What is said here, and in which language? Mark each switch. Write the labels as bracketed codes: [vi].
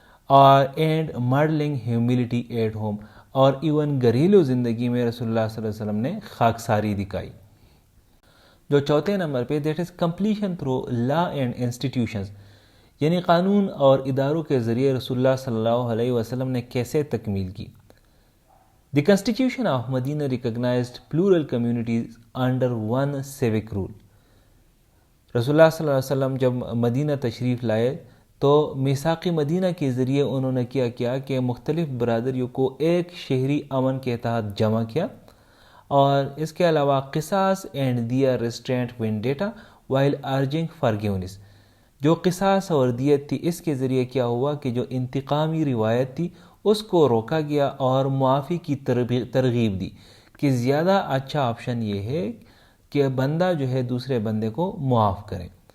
[ur] اور [en] and modelling humility at home, [ur] اور even گھریلو زندگی میں رسول اللہ صلی اللہ علیہ وسلم نے خاکساری دکھائی. جو چوتھے نمبر پہ [en] that is completion through law and institutions, [ur] یعنی قانون اور اداروں کے ذریعے رسول اللہ صلی اللہ علیہ وسلم نے کیسے تکمیل کی. [en] The Constitution of Medina recognized plural communities under one civic rule. [ur] رسول اللہ صلی اللہ علیہ وسلم جب مدینہ تشریف لائے تو میثاق مدینہ کے ذریعے انہوں نے کیا کہ مختلف برادریوں کو ایک شہری امن کے تحت جمع کیا. اور اس کے علاوہ قصاص [en] and the restraint vendetta while urging forgiveness, [ur] جو قصاص اور دیت تھی اس کے ذریعے کیا ہوا کہ جو انتقامی روایت تھی اس کو روکا گیا اور معافی کی ترغیب دی کہ زیادہ اچھا آپشن یہ ہے کہ بندہ جو ہے دوسرے بندے کو معاف کرے.